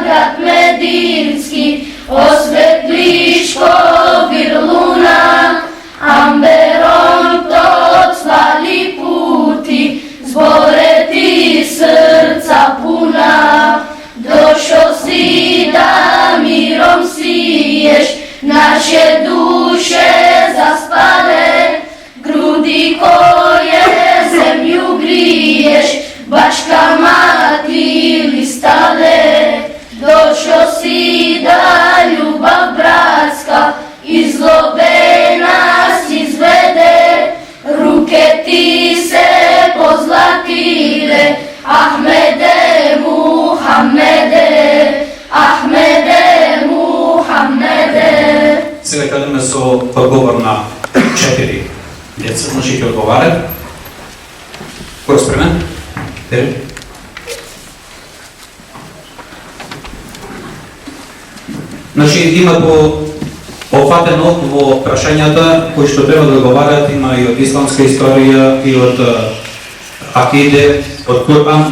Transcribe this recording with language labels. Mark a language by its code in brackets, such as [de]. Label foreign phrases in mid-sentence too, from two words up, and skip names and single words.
[bs] grad medinski, osvetliš ko virluna, amberom procvali puti, zbore ti srca puna. Došao si da mirom siješ, naše duše zaspale, grudi koje zemlju griješ, baš ka mati listale. Došao si da ljubav bratska iz zlobe nas izvede, ruke ti se pozlatile, Ahmede Muhammede, Ahmede Muhammede. [mk] Сега кадеме со одговор на 4 деца, значи ќе одговарат. Кој е спремен? Тери? Значи има опфатено во прашањата кои што треба да одговарат, има и од исламска историја, и од акиде, од Куран.